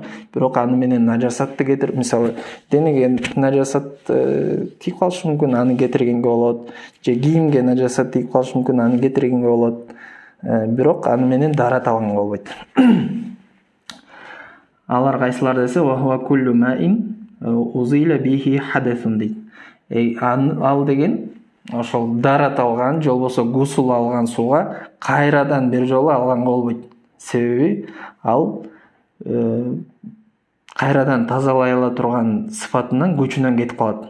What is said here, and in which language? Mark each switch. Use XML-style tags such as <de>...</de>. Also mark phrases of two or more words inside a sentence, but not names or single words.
<ky>Бирок аны менен нажасатты кетирип, мисалы, денеге нажасат тийип калышы мүмкүн, аны кетиргенге болот. Же кийимге нажасат тийип калышы мүмкүн, аны кетиргенге болот. Бирок аны менен дарат алганга болбойт. Алар кайсылар десе,</ky> <ar>وهو كل ماء أزيل به حدث дейт.</ar> <ky>Ал деген ошол дарат алган, же болбосо гусул алган сууга кайрадан бир жолу алганга болбойт. Себеби ал кайрадан тазалай ала турган сыфатынан, күчүнөн кетип калат.</ky>